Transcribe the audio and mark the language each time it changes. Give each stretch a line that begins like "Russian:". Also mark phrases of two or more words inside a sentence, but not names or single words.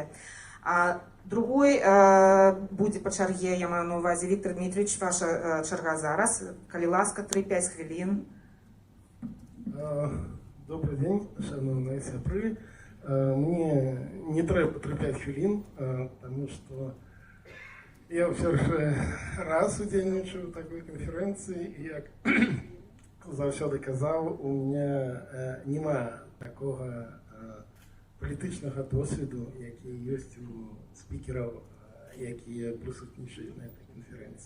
Belarusian: Другой будзе па чарге, я маю на ўвазе, Віктор Дмитриевич, ваша чарга зараз. Калі ласка, 3-5 хвілін.
Russian: Добрый день,
Belarusian: шановные сябры. Мне не трэба 3-5 хвілін,
Russian: потому что
Belarusian: я першы раз удзельнічаю ў такой канферэнцыі, і як заўсёды казаў,
Russian: у меня
Belarusian: няма такога палітычнага досведу, які ёсць у спікераў, якія прысутнічаюць на этой канферэнцыі.